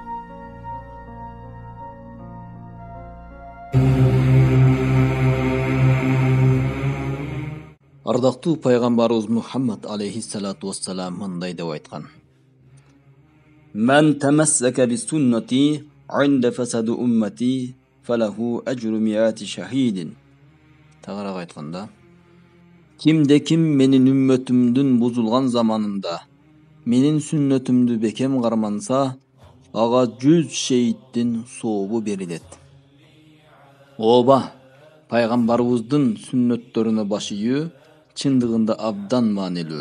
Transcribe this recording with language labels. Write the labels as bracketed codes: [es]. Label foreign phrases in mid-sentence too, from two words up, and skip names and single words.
[ky] Ардактуу пайгамбарыбыз Мухаммад [ar] عليه الصلاة والسلام [ky] мындай деп айткан: [ar] من تمسك بسنتي عند فساد أمتي فله أجر مائة شهيد. [ky] Тагыраак айтканда, ким менин үммөтүмдүн бузулган заманында менин сүннөтүмдү бекем карманса, ага 100 шейиттин сообу берилет. Ооба, пайгамбарыбыздын сүннөттөрүнө баш ийүү чындыгында абдан маанилүү.